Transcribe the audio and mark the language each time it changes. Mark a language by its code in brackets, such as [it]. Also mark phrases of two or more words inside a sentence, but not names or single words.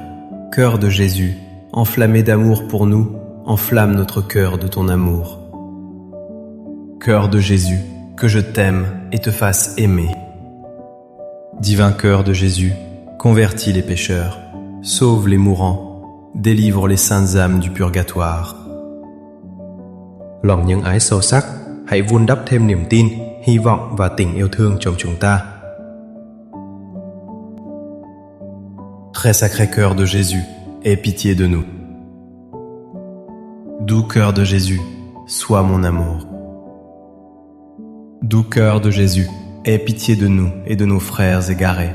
[fr] Cœur de Jésus, enflammé d'amour pour nous, enflamme notre cœur de ton amour. Cœur de Jésus, que je t'aime et te fasse aimer. Divin cœur de Jésus, convertis les pécheurs, sauve les mourants, délivre les saintes âmes du purgatoire. [vi] Lòng nhân ái sâu sắc, hãy vun đắp thêm niềm tin, hy vọng và tình yêu thương trong chúng ta. [fr] Très sacré cœur de Jésus, aie pitié de nous. Doux cœur de Jésus, sois mon amour. Doux cœur de Jésus, aie pitié de nous et de nos frères égarés.